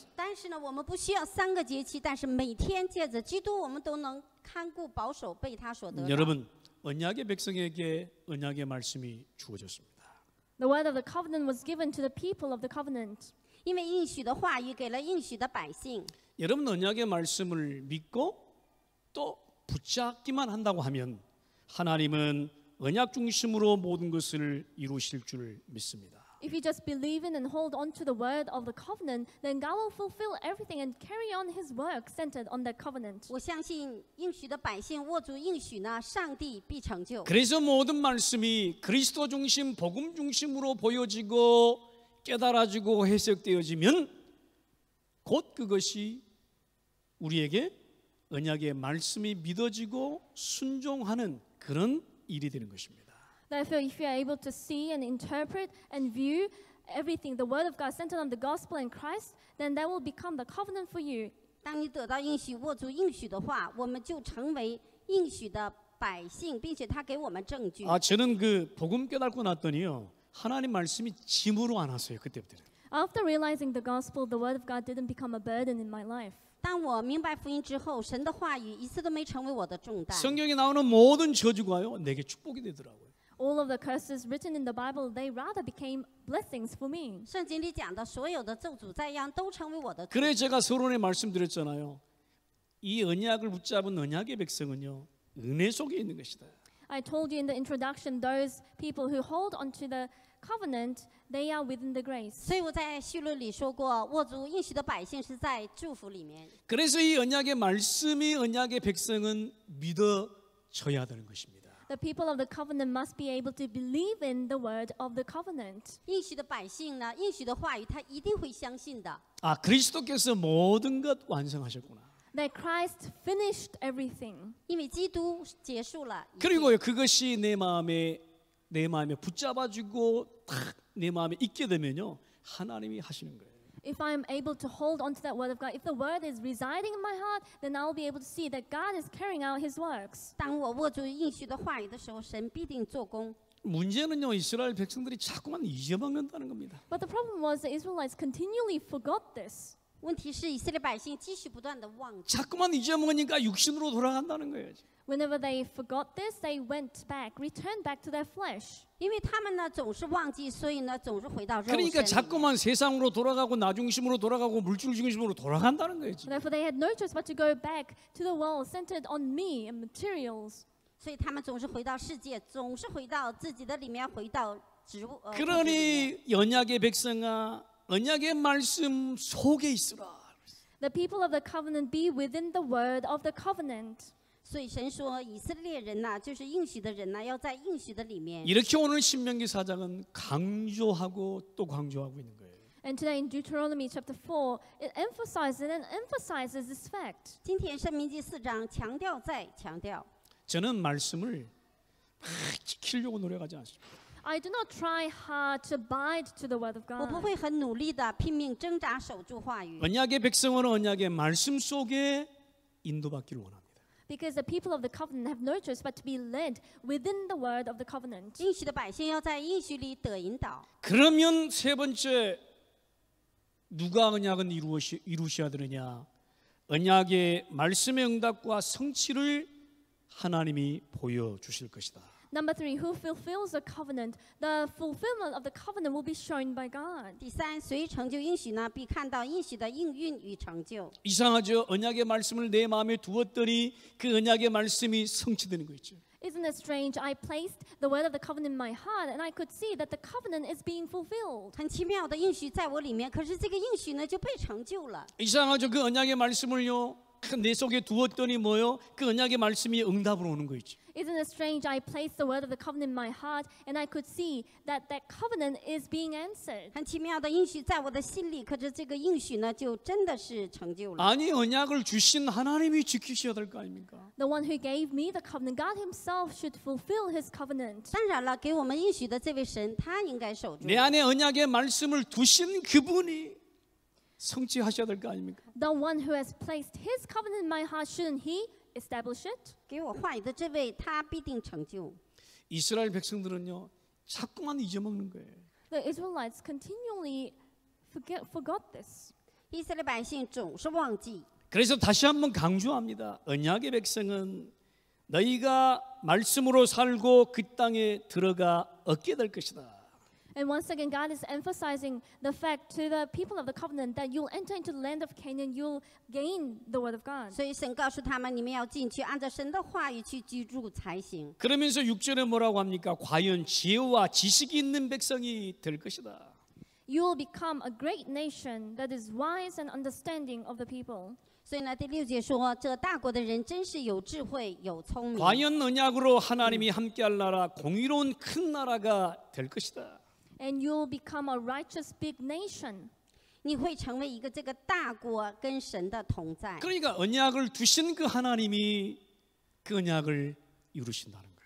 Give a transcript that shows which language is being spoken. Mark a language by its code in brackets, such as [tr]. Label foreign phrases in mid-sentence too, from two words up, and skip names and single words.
[zh] 但是呢，我们不需要3个节期，但是每天借着基督，我们都能看顾、保守被他所得着。 [ko] 여러분, 언약의 백성에게 언약의 말씀이 주어졌습니다. [en] The word of the covenant was given to the people of the covenant. [zh] 因为应许的话语给了应许的百姓。 [ko] 여러분, 언약의 말씀을 믿고 또 붙잡기만 한다고 하면 하나님은 언약 중심으로 모든 것을 이루실 줄 믿습니다. [en] If you just believe in and hold on to the word of the covenant, then God will fulfill everything and carry on His work centered on that covenant. [zh] 我相信应许的百姓握住应许呢，上帝必成就。 [ko] 그래서 모든 말씀이 그리스도 중심, 복음 중심으로 보여지고 깨달아지고 해석되어지면 곧 그것이 우리에게 언약의 말씀이 믿어지고 순종하는 그런 일이 되는 것입니다. [en] Therefore, if you are able to see and interpret and view everything, the word of God centered on the gospel and Christ, then that will become the covenant for you. [zh] 当你得到应许，握住应许的话，我们就成为应许的百姓，并且他给我们证据。 [ko] 저는 그 복음 깨닫고 났더니요, 하나님 말씀이 짐으로 안 왔어요. 그때부터. [en] After realizing the gospel, the word of God didn't become a burden in my life. [zh] 当我明白福音之后，神的话语一次都没成为我的重担。 [ko] 성경에 나오는 모든 저주가요, 내게 축복이 되더라고요. [en] All of the curses written in the Bible, they rather became blessings for me. [zh] 圣经里讲的所有的咒诅灾殃都成为我的祝福。 [ko] 그래 제가 서론에 말씀드렸잖아요. 이 언약을 붙잡은 언약의 백성은요, 은혜 속에 있는 것이다. [en] I told you in the introduction, those people who hold onto the covenant, they are within the grace. [zh] 所以我在序论里说过，握住应许的百姓是在祝福里面。 [ko] 그래서 이 언약의 말씀이 언약의 백성은 믿어져야 되는 것입니다. [en] The people of the covenant must be able to believe in the word of the covenant. [zh] 应许的百姓呢，应许的话语他一定会相信的。 [ko] 그리스도께서 모든 것 완성하셨구나. [en] That Christ finished everything. [zh] 因为基督结束了一切。 [ko] 그리고요, 그것이 내 마음에 붙잡아주고 딱 내 마음에 있게 되면요, 하나님이 하시는 거예요. [en] If I am able to hold on to that word of God, if the word is residing in my heart, then I will be able to see that God is carrying out His works. [zh] 当我握住应许的话语的时候，神必定做工。 [ko] 문제는요, 이스라엘 백성들이 자꾸만 잊어먹는다는 겁니다. [en] But the problem was the Israelites continually forgot this. [zh] 问题是以色列百姓继续不断的忘记， [ko] 자꾸만 잊어먹으니까 육신으로 돌아간다는 거예요. [en] Whenever they forgot this, they went back, returned back to their flesh. [zh] 因为他们呢总是忘记，所以呢总是回到肉身 [ko] 그러니까 [zh] 里面。 [ko] 자꾸만 세상으로 돌아가고 나 중심으로 돌아가고 물질 중심으로 돌아간다는 거예요. 지금. [en] Therefore, they had no choice but to go back to the world centered on me and materials. [zh] 所以他们总是回到世界，总是回到自己的里面，回到植物。 [ko] 그러니 언약의 백성아, 언약의 말씀 속에 있으라. [en] The people of the covenant be within the word of the covenant. [zh] 所以神说，以色列人呐、就是应许的人呐、要在应许的里面。 [ko] 이렇게 오늘 신명기 4장은 강조하고 또 강조하고 있는 거예요. [en] And today in Deuteronomy chapter 4, it emphasizes this fact. [zh] 今天申命记4章强调再强调， [ko] 저는 말씀을 막 지키려고 노력하지 않습니다. [en] I do not try hard to abide to the word of [zh] 我不 [en] God. [zh] 会很努力的拼命挣扎守住话语。 [ko] 언약의 백성은 언약의 말씀 속에 인도받기를 원합니다. [en] Because the people of the covenant have no choice but to be led within the word of the covenant. [zh] 应许的百姓要在应许里得引导。 [ko] 그러면 세 번째 누가 언약은 이루셔야 되느냐? 언약의 말씀의 응답과 성취를 하나님이 보여주실 것이다. [en] Number 3, who fulfills the covenant? The fulfillment of the covenant will be shown by God. [zh] 第三，谁成就应许呢？必看到应许的应运与成就。 [ko] 이상하죠? 언약의 말씀을 내 마음에 두었더니 그 언약의 말씀이 성취되는 거 있죠. [en] Isn't it strange? I placed the word of the covenant in my heart, and I could see that the covenant is being fulfilled. [zh] 很奇妙的应许在我里面，可是这个应许呢就被成就了。 [ko] 이상하죠? 그 언약의 말씀을요 내 속에 두었더니 뭐요? 그 언약의 말씀이 응답으로 오는 거 있죠. [en] Isn't it strange? I placed the word of the covenant in my heart, and I could see that that covenant is being answered. [zh] 很奇妙的应许在我的心里，可是这个应许呢就真的是成就了。 [ko] 아니 언약을 주신 하나님이 지키셔야 될 거 아닙니까? [en] The one who gave me the covenant, God Himself, should fulfill His covenant. [zh] 当然了，给我们应许的这位神，他应该守住。 [ko] 내 안에 언약의 말씀을 두신 그분이 성취하셔야 될 거 아닙니까? [en] The one who has placed His covenant in my heart, shouldn't He establish it? [zh] 给我话语的这位，他必定成就。 [ko] 이스라엘 백성들은요 자꾸만 잊어먹는 거예요. [en] The Israelites continually forgot this. [zh] 以色列百姓总是忘记。 [ko] 그래서 다시 한번 강조합니다. 언약의 백성은 너희가 말씀으로 살고 그 땅에 들어가 얻게 될 것이다. [en] And once again, God is emphasizing the fact to the people of the covenant that you'll enter into the land of Canaan, you'll gain the word of God. [zh] 所以神告诉他们，你们要进去，按照神的话语去居住才行。 [ko] 그러면서 6절에 뭐라고 합니까? 과연 지혜와 지식이 있는 백성이 될 것이다. [en] You will become a great nation that is wise and understanding of the people. [zh] 所以呢，第6节说，这大国的人真是有智慧、有聪明。 [ko] 과연 언약으로 하나님이 함께할 나라, 공의로운 큰 나라가 될 것이다. [en] And you'll become a righteous big nation. [zh] 你会成为一个这个大国跟神的同在。 [ko] 그러니까 언약을 두신 그 하나님이 그 언약을 이루신다는 거예요.